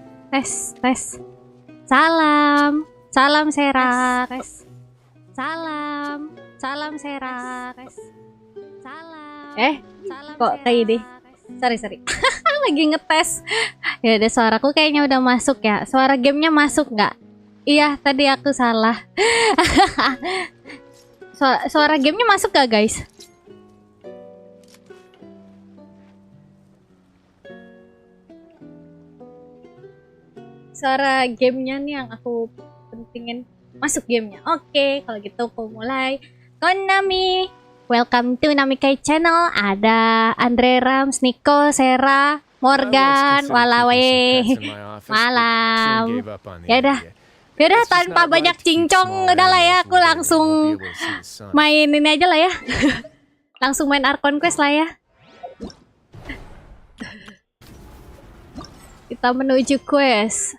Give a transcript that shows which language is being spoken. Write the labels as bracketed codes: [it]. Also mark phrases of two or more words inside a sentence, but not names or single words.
[id] Tes, tes. Salam, salam Sera. Tes. Salam, salam Sera. Tes. Salam. Salam kok Sera. Kayak ini? Sorry. Lagi ngetes. Ya udah, suaraku kayaknya udah masuk ya. Suara gamenya masuk nggak? Iya, tadi aku salah. Suara gamenya masuk gak guys? Suara gamenya nih yang aku pentingin masuk gamenya. Oke, kalau gitu aku mulai. Konnami, [en] welcome to Namikai channel. [id] Ada Andre Rams, Nico, Sera, Morgan, Walawe. Malam. Ya udah tanpa banyak cincong, udah lah ya, aku langsung main ini aja lah ya. Langsung main Archon Quest lah ya. Kita menuju quest.